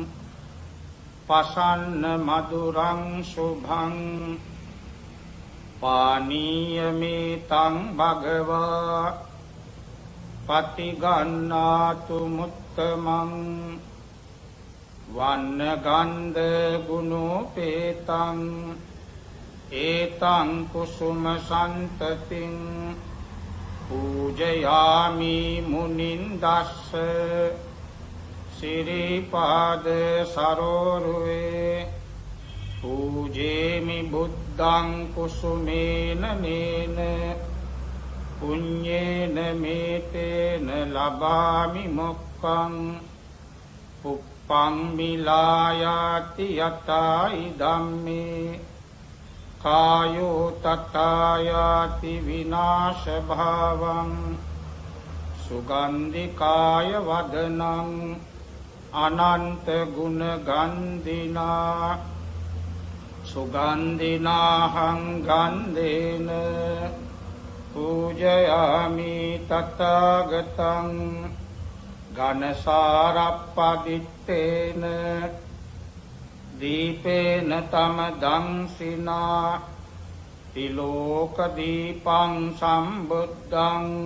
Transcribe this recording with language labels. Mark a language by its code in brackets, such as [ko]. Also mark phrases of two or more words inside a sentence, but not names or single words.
[pi] පසන්න මధుරං සුභං පානීයමේතං භගවා පටිගන්නාතු මුත්තමං වන්න ගන්ධ ගුණෝපේතං ඒතං කුසුම සන්තතින් පූජයාමි මුනින්දස්ස සිරිපාද සරෝරුවේ පූජේමි බුද්ධං කුසුමේන නේන පුඤ්ඤේන මේතේන ලබාමි මොක්ඛං උප්පං මිලායාති යතයි ධම්මේ කායෝ තථායාති විනාශ භාවං සුගන්ධිකාය වදනං අනන්ත ගුණ ගන්ධිනා සුගන්ධිනාහං ගන්ධේන පූජයාමි තථාගතං ඝනසාරප්පදිත්තේන දීපේන තම දංසිනා තිලෝක දීපං සම්බුද්ධං